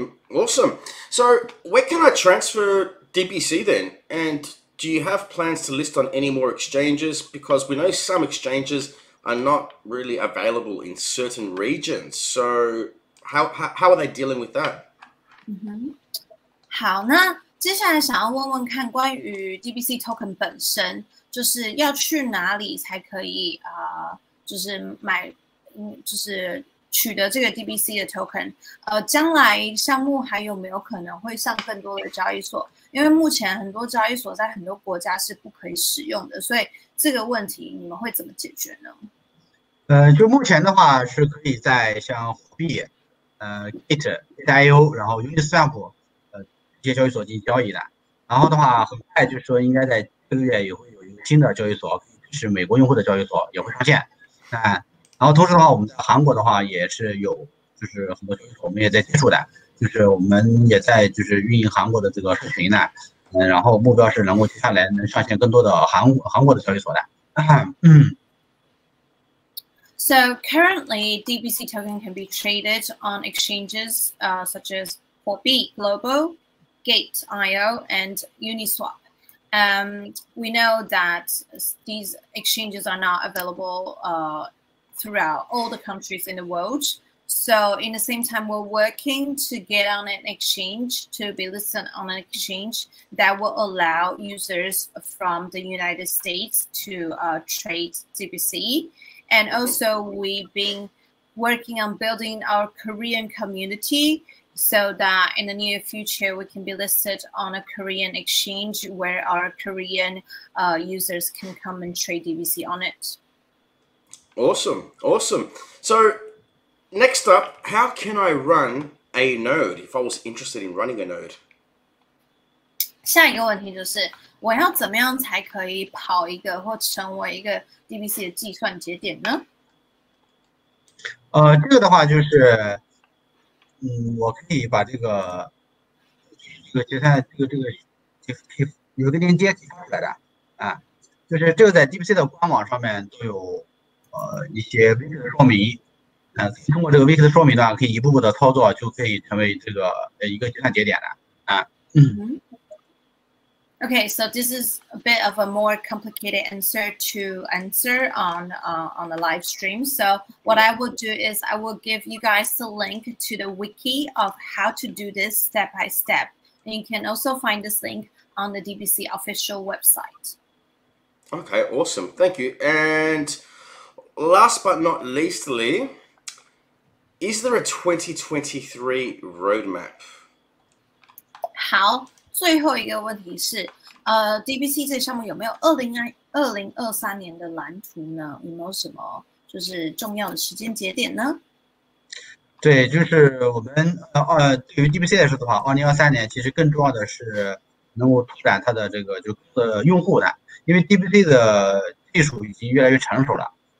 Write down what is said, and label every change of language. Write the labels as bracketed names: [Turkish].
[English] Awesome. So where can I transfer DBC then? And do you have plans to list on any more exchanges? Because we know some exchanges are not really available in certain regions. So how are they dealing with that? [Chinese] 好，那接下来想要问问看，关于 DBC token 本身，就是要去哪里才可以就是买，就是取得这个 DBC 的 token？将来项目还有没有可能会上更多的交易所？因为目前很多交易所在很多国家是不可以使用的，所以这个问题你们会怎么解决呢？就目前的话是可以在像货币，Git.io，然后 Uniswap 这些交易所进行交易的。然后的话，很快就是说应该在这个月也会有一个新的交易所，是美国用户的交易所也会上线。然后同时的话，我们在韩国的话也是有就是很多交易所我们也在接触的，就是我们也在就是运营韩国的这个社群呢。然后目标是能够接下来能上线更多的韩国的交易所的。 [English] So currently, DBC token can be traded on exchanges such as Huobi Global, Gate.io, and Uniswap. We know that these exchanges are not available throughout all the countries in the world. So in the same time, we're working to get on an exchange, to be listed on an exchange that will allow users from the United States to trade DBC. And also we've been working on building our Korean community so that in the near future, we can be listed on a Korean exchange where our Korean users can come and trade DBC on it. Awesome. Awesome. So next up, how can I run a node if I was interested in running a node? [Chinese] 下一个问题就是，我要怎么样才可以跑一个或成为一个 DBC 的计算节点呢？这个的话就是，我可以把这个计算有个链接提出来的啊，就是这个在 DBC 的官网上面都有一些 Wiki 的说明。通过这个 Wiki 的说明呢，可以一步步的操作，就可以成为这个一个计算节点了。 [English] Okay, so this is a bit of a more complicated answer to answer on the live stream. So what I will do is I will give you guys the link to the wiki of how to do this step by step. And you can also find this link on the DBC official website. Okay, awesome. Thank you. And last but not leastly, is there a 2023 roadmap? [Chinese] 好，最后一个问题是，DBC 这项目有没有2023年的蓝图呢？有没有什么就是重要的时间节点呢？对，就是我们对于 DBC 来说的话，2023年其实更重要的是能够拓展它的这个用户的，因为 DBC 的技术已经越来越成熟了。